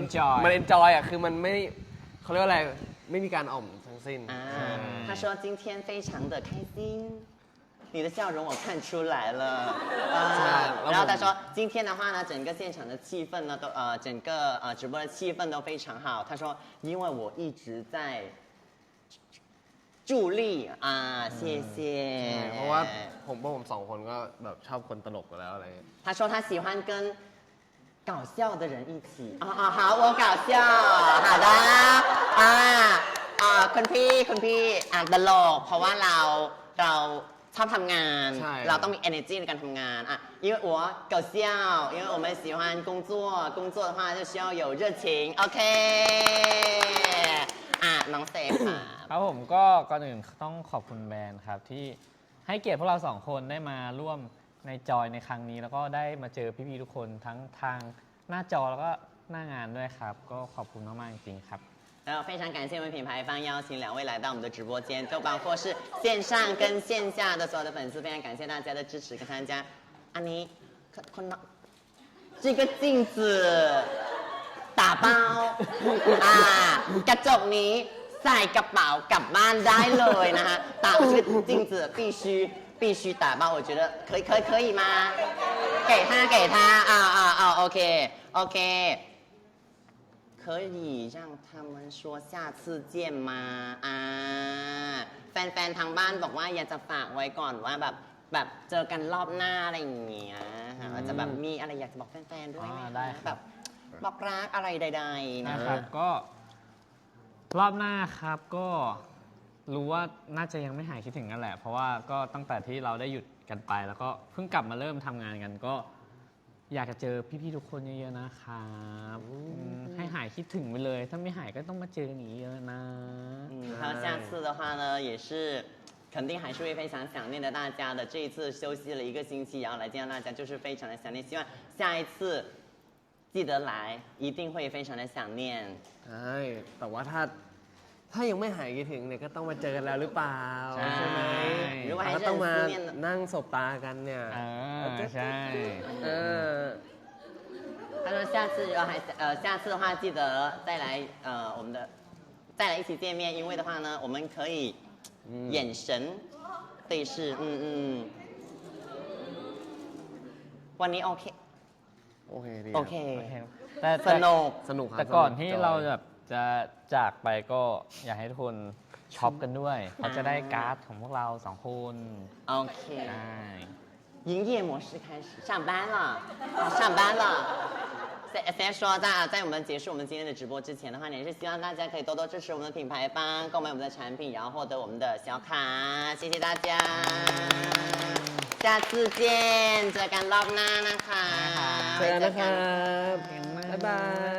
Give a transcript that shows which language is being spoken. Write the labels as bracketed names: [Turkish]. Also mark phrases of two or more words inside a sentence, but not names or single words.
[Thai] Enjoy มันเอนจอยอ่ะคือมันไม่เขาเรียกว่าอะไรไม่มีการอ่อมทั้งสิ้น [Chinese] 他说今天非常的开心，你的笑容我看出来了然后他说今天的话呢，整个现场的气氛呢都整个直播的气氛都非常好。他说因为我一直在助力谢谢。 [Thai] เพราะว่าผมสองคนก็แบบชอบคนตลกอยู่แล้วอะไรเงี้ย [Chinese] 他说他喜欢跟搞笑的人一起好我搞笑好的 [Thai] คุณพี่ตลกเพราะว่าเราชอบทำงาน ใช่ เราต้องมี energy ในการทำงาน [Chinese] 因为我搞笑因为我们喜欢工作的话就需要有热情 [Thai] OK น้องเซฟค่ะ ครับผมก็ก่อนอื่นต้องขอบคุณแบรนด์ครับที่ให้เกียรติพวกเราสองคนได้มาร่วมในจอยในครั้งนี้ แล้วก็ได้มาเจอพี่ๆทุกคนทั้งทางหน้าจอแล้วก็หน้างานด้วยครับ ก็ขอบคุณมากๆจริงๆครับ [Chinese] 然后非常感谢我们品牌方邀请两位来到我们的直播间，就包括是线上跟线下的所有的粉丝，非常感谢大家的支持跟参加。 [Thai] อันนี้ [Chinese] 这个镜子打包 [Thai] กระจกนี้ใส่กระเป๋ากลับบ้านได้เลยนะฮะ [Chinese] 这个镜子必须打包我觉得可以吗给他 [Thai] OK [Chinese] 可以让他们说下次见吗 [Thai] แฟนๆทางบ้านบอกว่าอยากจะฝากไว้ก่อนว่าแบบเจอกันรอบหน้าอะไรอย่างเงี้ยว่าจะแบบมีอะไรอยากจะบอกแฟนๆด้วยไหม ได้ครับ แบบบอกรักอะไรใดๆนะ นะครับก็รอบหน้าครับก็รู้ว่าน่าจะยังไม่หายคิดถึงกันแหละ เพราะว่าก็ตั้งแต่ที่เราได้หยุดกันไป แล้วก็เพิ่งกลับมาเริ่มทำงานกันก็อยากจะเจอพี่ๆทุกคนเยอะๆนะครับให้หายคิดถึงไปเลย ถ้าไม่หายก็ต้องมาเจอกันอีกเยอะนะ [Chinese] 还有下次的话呢也是肯定还是会非常想念的大家的这一次休息了1个星期然后来见到大家就是非常的想念希望下一次记得来一定会非常的想念 [Thai] ใช่แต่ว่าถ้ายังไม่หายคิดถึงเนี่ยก็ต้องมาเจอกันแล้วหรือเปล่า ใช่ ใช่ไหม [Chinese] 如果还是 [Thai] ก็ต้อง [Chinese] 很 [Thai] มา [Chinese] 思念的 [Thai] นั่งสบตากันเนี่ย ใช่ [Chinese] 他说下次下次的话记得再来我们的再来一起见面因为的话呢我们可以眼神对视 [Thai] วันนี้โอเค โอเคดี โอเค แต่ สนุก สนุกครับ แต่ก่อน ส ที่ จย เราแบบจะจากไปก็อยากให้ทุกคนช็อปกันด้วยเขาจะได้การ์ดของพวกเรา2 คน โอเค ใช่ [Chinese] 营业模式开始上班了上班了先说在我们结束我们今天的直播之前的话也是希望大家可以多多支持我们的品牌方购买我们的产品然后获得我们的小卡谢谢大家下次见 [Thai] เจอกันรอบหน้านะคะ เจอกันนะครับ บ๊ายบาย